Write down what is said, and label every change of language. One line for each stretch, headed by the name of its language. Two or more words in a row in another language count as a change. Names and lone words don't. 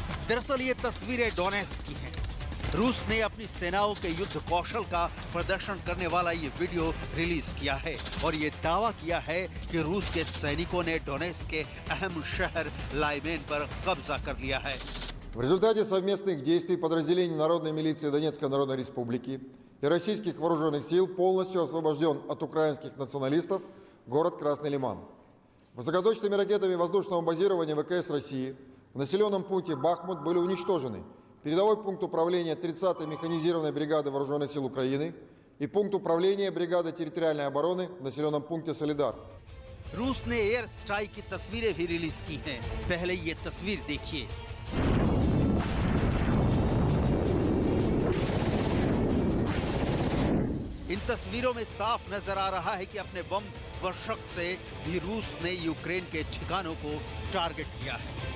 Hindi: दरअसल ये तस्वीरें डोनेट्स्क की हैं। रूस ने अपनी सेनाओं के युद्ध कौशल का प्रदर्शन करने वाला ये वीडियो रिलीज किया है और ये दावा किया है कि रूस के सैनिकों ने डोनेट्स्क के अहम शहर लाइमेन पर कब्जा कर लिया है।
Russian: В результате совместных действий подразделений Народной милиции Донецкой Народной Республики и российских вооруженных сил полностью освобожден от украинских националистов город Красный Лиман. Высокоточными ракетами воздушного базирования ВКС России в населенном пункте Бахмут были уничтожены передовой пункт управления 30-й механизированной бригады Вооруженных сил Украины и пункт управления бригады территориальной обороны в населенном пункте Солидар.
Hindi: रूस ने एयर स्ट्राइक की तस्वीरें भी रिलीज की हैं। पहले ये तस्वीर देखिए। इन तस्वीरों में साफ नजर आ रहा है कि अपने बम वर्षक से भी रूस ने यूक्रेन के ठिकानों को टारगेट किया है।